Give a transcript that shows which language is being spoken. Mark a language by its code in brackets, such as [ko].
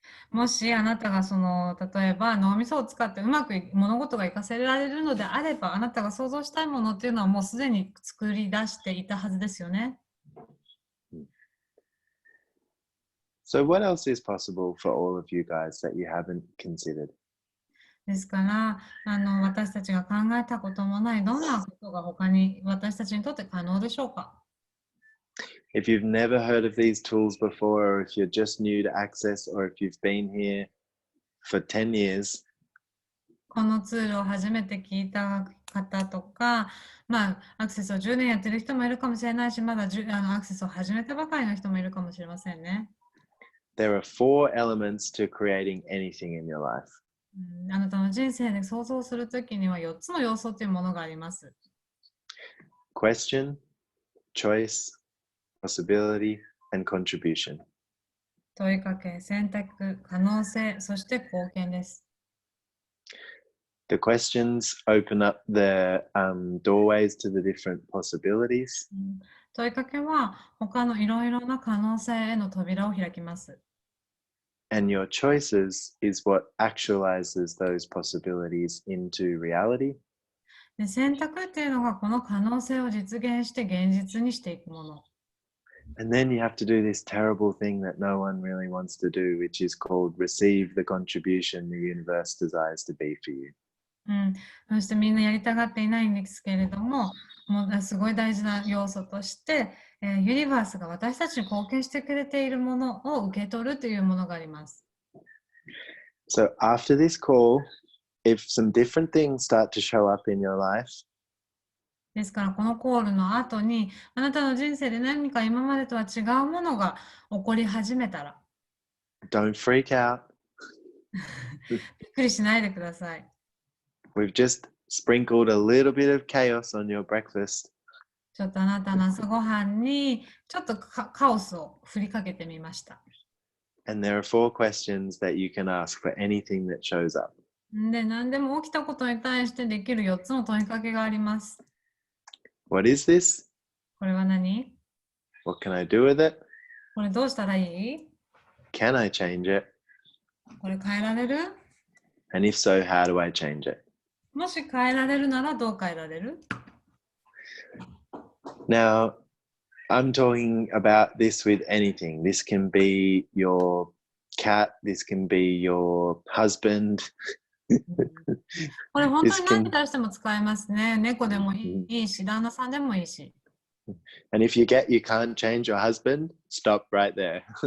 [ja] もしあなたが例えば脳みそを使ってうまく物事が活かせられるのであれば、あなたが想像したいものっていうのはもうすでに作り出していたはずですよね。 [en] So what else is possible for all of you guys that you haven't considered? [ja] ですから、私たちが考えたこともないどんなことが他に私たちにとって可能でしょうか？ [en] If you've never heard of these tools before, or if you're just new to Access, or if you've been here for 10 years, [ja] このツールを初めて聞いた方とか、アクセスを10年やってる人もいるかもしれないし、まだアクセスを始めたばかりの人もいるかもしれませんね。 [en] there are 4 elements to creating anything in your life. [ja] あなたの人生で想像するときには4つの要素というものがあります。 [en] Question, choice, possibility, and contribution. [ja] 問いかけ、選択、可能性、そして貢献です。 [en] The questions open up the doorways to the different possibilities. [ja] 問いかけは他のいろいろな可能性への扉を開きます。 [en] And your choices is what actualizes those possibilities into reality. [ja] で、選択っていうのがこの可能性を実現して現実にしていくもの。 [en] And then you have to do this terrible thing that no one really wants to do, which is called receive the contribution the universe desires to be for you. [ja] そしてみんなやりたがっていないんですけれども、もうすごい大事な要素として、ユニバースが私たちに貢献してくれているものを受け取るというものがあります。 [en] So after this call, if some different things start to show up in your life, [ja] ですからこのコールの後にあなたの人生で何か今までとは違うものが起こり始めたら [en] don't freak out. [ja] びっくりしないでください。 [en] We've just sprinkled a little bit of chaos on your breakfast. [ja] ちょっとあなたの朝ごはんにちょっとカオスを振りかけてみました。 [en] And there are 4 questions that you can ask for anything that shows up. [ja] で、何でも起きたことに対してできる4つの問いかけがあります。 [en] What is this? [ja] これは何？ [en] What can I do with it? [ja] これどうしたらいい？ [en] Can I change it? [ja] これ変えられる？ [en] And if so, how do I change it? [ja] もし変えられるならどう変えられる？ [en] Now, I'm talking about this with anything. This can be your cat, this can be your husband. [ja] これ本当 [en] This [ja] に [en] can, [ja] 何に対しても使えますね。猫でもいいし、旦那さんでもいいし。 [en] and if you get you can't change your husband, stop right there.